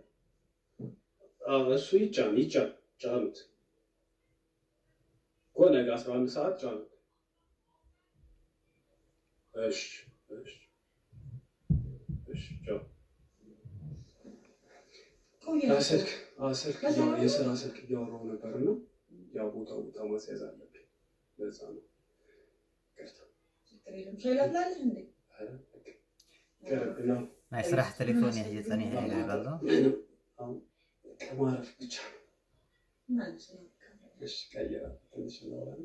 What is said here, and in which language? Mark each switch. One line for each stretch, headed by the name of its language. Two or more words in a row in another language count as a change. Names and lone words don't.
Amharic: እሱ ጫኑት እኮ ነገ 11 ሰዓት ጫኑት። እሺ ጫኑ። ስልክ የስራ ስልክ እያወራሁ ነበርና ያው ቦታ ማስያዝ አለብኝ። ለዛ ነው
Tigrinya: ናይ ስራሕ ቴሌፎን ሕጂ ፀኒሐ ይብል ኣሎ
Amharic: ማረፍ ብቻ እሺ ቀይራ ትንሽ ነው